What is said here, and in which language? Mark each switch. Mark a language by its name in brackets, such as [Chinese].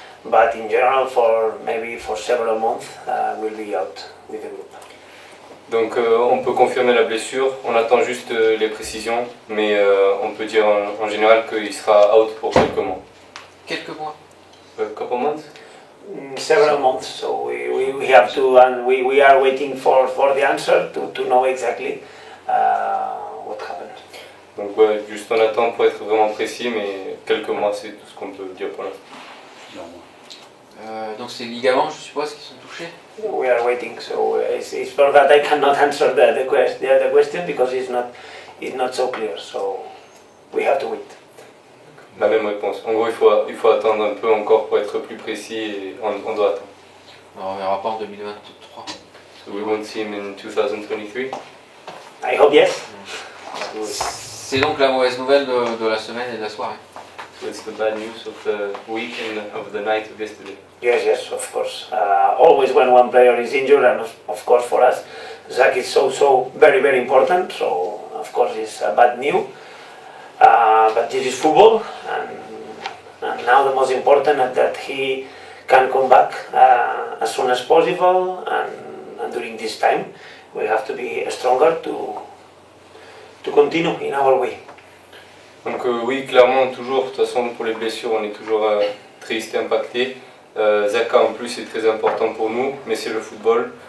[English] But in general, maybe for several months, we'll be out with the group. [French] Donc on peut confirmer la blessure, on attend juste les précisions, mais on peut dire en général qu'il sera out pour quelques mois. Quelques mois? [English] A couple months? Several months, so we have to, and we are waiting for the answer to know exactly what happened. [French] Donc ouais, juste on attend pour être vraiment précis, mais quelques mois c'est tout ce qu'on peut dire pour l'instant. Donc c'est les ligaments, je suppose, qui sont touchés? [English] We are waiting, so it's for that I cannot answer the question because it's not so clear, so we have to wait. [French] La même réponse. En gros, il faut attendre un peu encore pour être plus précis et on doit attendre. Alors, on verra pas en 2023. [English] So we won't see him in 2023? I hope yes. [French] C'est donc la mauvaise nouvelle de la semaine et de la soirée. [English] So it's the bad news of the week and of the night of yesterday. Yes, of course. Always when one player is injured, and of course for us, Zach is so very important. So of course it's bad news. But this is football, and now the most important is that he can come back as soon as possible. And during this time, we have to be stronger to continue in our way. [French] Donc oui, clairement, toujours, de toute façon, pour les blessures, on est toujours triste et impacté. Zaka en plus est très important pour nous, mais c'est le football.